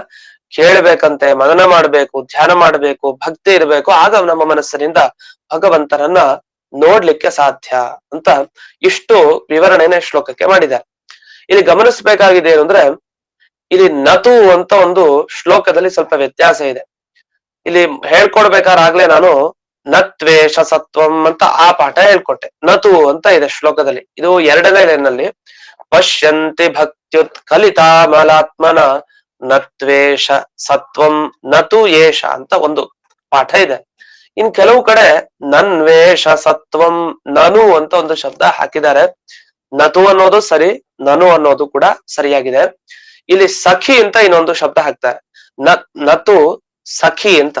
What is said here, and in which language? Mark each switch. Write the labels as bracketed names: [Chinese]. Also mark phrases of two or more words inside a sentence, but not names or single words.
[Kannada] ಕೇಳ್ಬೇಕಂತೆ, ಮನನ ಮಾಡ್ಬೇಕು, ಧ್ಯಾನ ಮಾಡ್ಬೇಕು, ಭಕ್ತಿ ಇರ್ಬೇಕು, ಆಗ ನಮ್ಮ ಮನಸ್ಸಿನಿಂದ ಭಗವಂತನನ್ನ ನೋಡ್ಲಿಕ್ಕೆ ಸಾಧ್ಯ ಅಂತ ಇಷ್ಟು ವಿವರಣೆನ ಶ್ಲೋಕಕ್ಕೆ ಮಾಡಿದ್ದಾರೆ. ಇಲ್ಲಿ ಗಮನಿಸ್ಬೇಕಾಗಿದೆ ಏನು ಅಂದ್ರೆ, ಇಲ್ಲಿ ನತು ಅಂತ ಒಂದು ಶ್ಲೋಕದಲ್ಲಿ ಸ್ವಲ್ಪ ವ್ಯತ್ಯಾಸ ಇದೆ. ಇಲ್ಲಿ ಹೇಳ್ಕೊಡ್ಬೇಕಾರಾಗ್ಲೇ ನಾನು [Sanskrit] ನತ್ವೇಷ ಸತ್ವಂ [Kannada] ಅಂತ ಆ ಪಾಠ ಹೇಳ್ಕೊಟ್ಟೆ. ನತು ಅಂತ ಇದೆ ಶ್ಲೋಕದಲ್ಲಿ, ಇದು 2ನೇ ಲೈನ್ನಲ್ಲಿ [Sanskrit] ಪಶ್ಯಂತಿ ಭಕ್ತ್ಯುತ್ ಕಲಿತಾಮಲಾತ್ಮನ ನತ್ವೇಷ ಸತ್ವಂ ನತು ಏಷ [Kannada] ಅಂತ ಒಂದು ಪಾಠ ಇದೆ. ಇನ್ ಕೆಲವು ಕಡೆ [Sanskrit] ನನ್ವೇಷ ಸತ್ವಂ [Kannada] ನನು ಅಂತ ಒಂದು ಶಬ್ದ ಹಾಕಿದ್ದಾರೆ. ನತು ಅನ್ನೋದು ಸರಿ, ನನು ಅನ್ನೋದು ಕೂಡ ಸರಿಯಾಗಿದೆ. ಇಲ್ಲಿ ಸಖಿ ಅಂತ ಇನ್ನೊಂದು ಶಬ್ದ ಹಾಕ್ತಾರೆ, [Sanskrit] ನತು ಸಖಿ [Kannada] ಅಂತ.